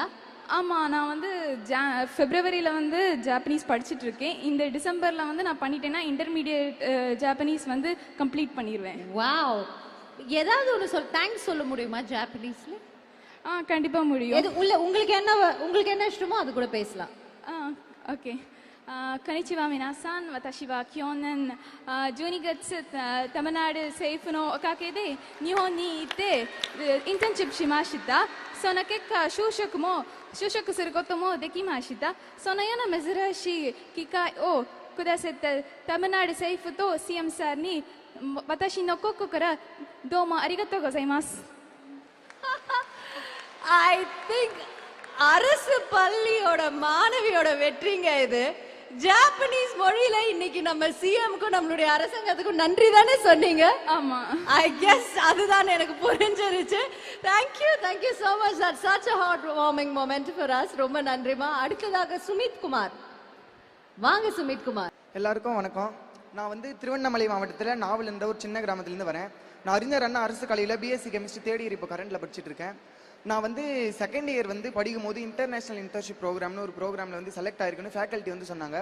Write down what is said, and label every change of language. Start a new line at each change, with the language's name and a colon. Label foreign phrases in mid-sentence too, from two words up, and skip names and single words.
Tamil: ஆமாம், நான் வந்து ஃபெப்ரவரியில் வந்து ஜாப்பனீஸ் படிச்சுட்டு இருக்கேன். இந்த டிசம்பரில் வந்து நான் பண்ணிட்டேன்னா
English: intermediate Japanese
Tamil: வந்து கம்ப்ளீட் பண்ணிடுவேன். வாவ். ஏதாவது ஒன்று தேங்க்ஸ் சொல்ல முடியுமா ஜாப்பனீஸ்ல? கண்டிப்பாக முடியும். உங்களுக்கு என்ன இஷ்டமோ அது கூட பேசலாம். ஓகே.
Japanese: こんにちは皆さん。私は去年12月タマナール政府のおかげで日本に行ってインターンシップしました。その結果就職することもできました。そのような珍しい機会をくださったタマナール政府と CM さんに私の心からどうもありがとうございます。
English: I think
Tamil: அரசு பள்ளியோட மாணவியோட வெற்றிங்க இது. ஜாப்பனீஸ் மொழியில இன்னைக்கு நம்ம சிஎம்க்கும் நம்மளுடைய அரசாங்கத்துக்கும் நன்றி தானே சொன்னீங்க? ஆமா.
English: I guess
Tamil: அதுதான் எனக்கு புரிஞ்சிருச்சு.
English: thank you so much. That's such a heartwarming moment for us.
Tamil: ரொம்ப நன்றிமா. அடுத்ததாக சுமித் குமார். வாங்க சுமித் குமார். எல்லாருக்கும் வணக்கம். நான் வந்து திருவண்ணாமலை மாவட்டத்தில் நாவல் என்ற ஒரு சின்ன கிராமத்துலேருந்து வரேன். நான் அறிஞர் அண்ணா அரசு கலையில்
English: BSc chemistry 3rd year
Tamil: இப்போ கரண்ட்டில் படிச்சுட்டு இருக்கேன். நான் வந்து
English: 2nd year
Tamil: வந்து படிக்கும் போது
English: international internship program
Tamil: ஒரு ப்ரோக்ராமில் வந்து செலக்ட் ஆயிருக்குன்னு ஃபேக்கல்ட்டி வந்து சொன்னாங்க.